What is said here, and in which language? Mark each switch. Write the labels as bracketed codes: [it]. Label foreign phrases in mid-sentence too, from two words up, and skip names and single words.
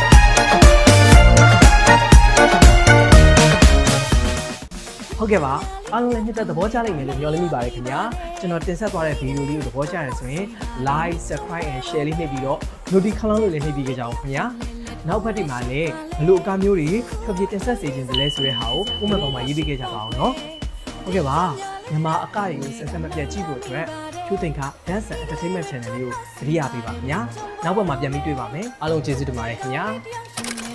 [my] ဟုတ်ကဲ့ပါအားအားလုံးလည်းနှစ်သက်သဘောကျလိမ့်မယ်လို့မျှော်လင့်မိပါတယ်ခင်ဗျာကျွန်တော်တင်ဆက်သွားတဲ့ဗီဒီယိုလေးကိုသဘောကျရ ဆိုရင် [en] like subscribe and share [my] လေးနှိပ်ပြီးတော့ notification လို့လည်းနှိပ်ပြီးကြကြအောင်ခင်ဗျာနောက်ဘက်ဒီမှာလည်းဘလို့အကားမျိုးတွေဖြောပြတင်ဆက်စေခြင်းစလဲဆိုတဲ့ဟာကိုပုံမှန်ပုံမှန်ရေးပေးခဲ့ကြပါအောင်နော်ဟုတ်ကဲ့ပါမြန်မာအကတွေကိုဆက်ဆက်မပြတ်ကြည့်ဖို့အတွက်ကျူးတင်က Dance and Entertainment Channel လေးကိုသတိရပေးပါခင်ဗျာနောက်ဘက်မှာပြန်ပြီးတွေ့ပါမယ်အားလုံးကျေးဇူးတင်ပါတယ်ခင်ဗျာ